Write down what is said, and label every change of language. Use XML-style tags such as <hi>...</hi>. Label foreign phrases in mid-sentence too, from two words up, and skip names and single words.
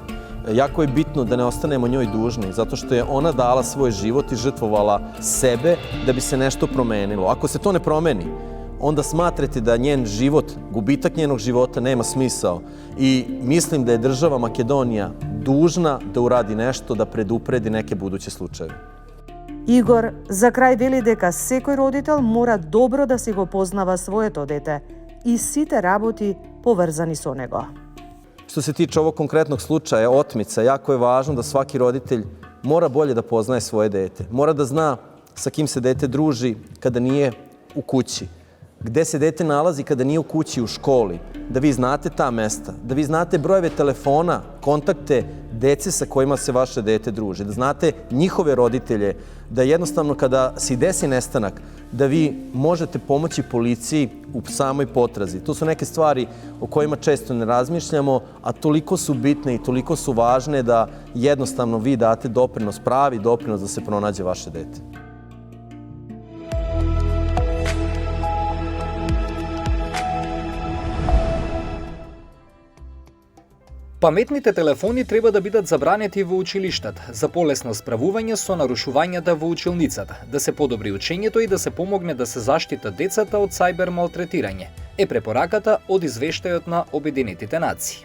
<sr>Jako je bitno da ne ostanemo njoj dužni, zato što je ona dala svoj život i žrtvovala sebe da bi se nešto promenilo. Ako se to ne promeni, onda smatrate da njen život, gubitak njenog života nema smisao. I mislim da je država Makedonija dužna da uradi nešto da predupredi neke buduće slučajeve.</sr> <mk>Игор за крај вели дека секој родител мора добро да си го познава своето дете и сите работи поврзани со него.</mk> <sr>Što se tiče ovog konkretnog slučaja, otmica, jako je važno da svaki roditelj mora bolje da poznaje svoje dete. Mora da zna sa kim se dete druži kada nije u kući, gde se dete nalazi kada nije u kući, u školi, da vi znate ta mesta, da vi znate brojeve telefona, kontakte dece sa kojima se vaše dete druži, da znate njihove roditelje, da jednostavno kada se desi nestanak, da vi možete pomoći policiji u samoj potrazi. To su neke stvari o kojima često ne razmišljamo, a toliko su bitne i toliko su važne da jednostavno vi date doprinos, pravi doprinos da se pronađe vaše dete.</sr> <mk>Паметните телефони треба да бидат забранети во училиштата за полесно справување со нарушувањата во училницата, да се подобри учењето и да се помогне да се заштитат децата од сајбер малтретирање, е препораката од извештајот на Обединетите нации.</mk>